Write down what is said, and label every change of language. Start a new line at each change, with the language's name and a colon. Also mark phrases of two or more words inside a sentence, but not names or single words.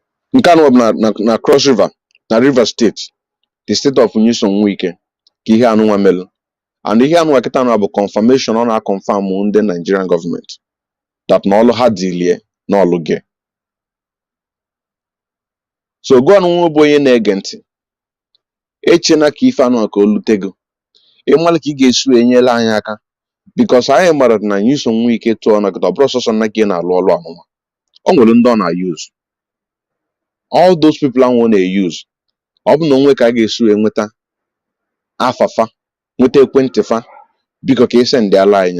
Igbo: nke anụ na Cross River na River State,
English: the state of Nyesom Wike
Igbo: ka ihe anụnwa melụ, and ihe anụnwa kịta anụ bụ confirmation ọ na-confirm ndị
English: Nigerian government that
Igbo: na ọlụ ha dilie na ọlụ gị. So gụọ anụnwa bụ onye na-ege ntị, echena ka ife anụnwa ka o lutego, ịmalụ ka ị ga-esi enyela anyị aka, because anyị mara na Nyesom Wike tụọ na kịta ọ bụrụ sọsọ na gị na-alụ ọlụ anụnwa, ọ nwere ndị ọ na-use.
English: All those people
Igbo: ahụ ọ na-use, ọ bụ na onwe ka a ga-esi enweta afafa, nweta ekwentị fa, biko ka ese ndị ala anyị.